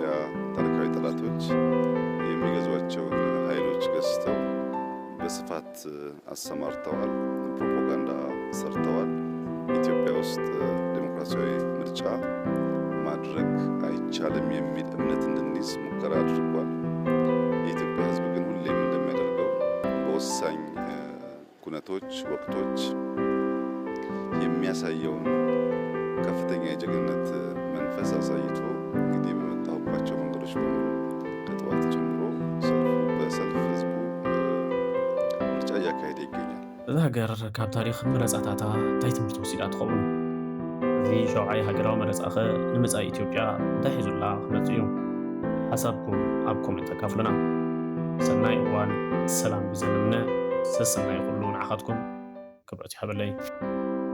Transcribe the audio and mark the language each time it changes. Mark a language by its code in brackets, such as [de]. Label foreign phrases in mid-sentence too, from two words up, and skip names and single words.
[am] ታሪካዊ ጠላቶች የሚገዟቸውን ኃይሎች ገዝተው በስፋት አሰማርተዋል፣ ፕሮፓጋንዳ ሰርተዋል። ኢትዮጵያ ውስጥ ዴሞክራሲያዊ ምርጫ ማድረግ አይቻልም የሚል እምነት እንድንይዝ ሙከራ አድርጓል። የኢትዮጵያ ሕዝብ ግን ሁሌም እንደሚያደርገው በወሳኝ ኩነቶች፣ ወቅቶች የሚያሳየውን ከፍተኛ የጀግንነት መንፈስ አሳይቶ እንግዲህ በመጣሁባቸው መንገዶች በሙሉ ከጠዋት ጀምሮ በሰልፍ ህዝቡ ምርጫ እያካሄደ ይገኛል። [ti] እዚ ሃገር ካብ ታሪክ መረፃታታ እንታይ ትምህርቲ ወሲዳ ትኸውን? እዚ ሸውዓይ ሃገራዊ መረፃ ኸ ንመፃኢ ኢትዮጵያ እንታይ ሒዙላ ክመፅ እዩ? ሓሳብኩም ኣብ ኮሜንት ኣካፍሉና። ሰናይ እዋን ሰላም ብዘንምነ ሰሰናይ ኩሉ ንዓኻትኩም ክብረት ይሃበለይ።